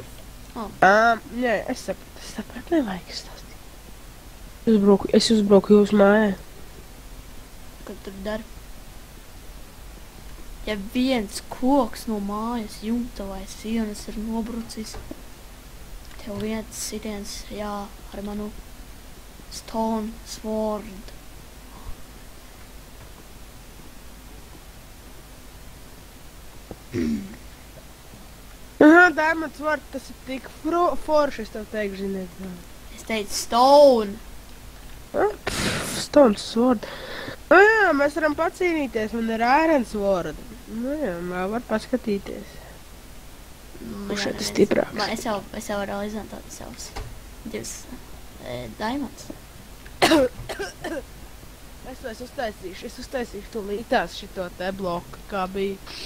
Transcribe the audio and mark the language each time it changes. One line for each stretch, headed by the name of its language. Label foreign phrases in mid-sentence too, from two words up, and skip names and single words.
Latvian: Nē, es sapratu, nevajag stāstīt. Es uzbrauku jūsu mājā. Kad tur dari? Ja viens koks no mājas jumta vai sienas ir nobrucis, tev viens sitiens, jā, ar manu
English: stone sword. Diamond sword,
Latvian: tas ir tik forši, es tev teikšu, ziniet. Es teicu stone.
English: Stone sword.
Latvian: Jā, mēs varam pacīnīties, man ir
English: iron sword.
Latvian: Jā, var paskatīties. Kurš šeit ir stiprāks? Es jau varu izmantot savus divus diamonds. Es uztaisīšu tūlītās šito te bloku, kā bija.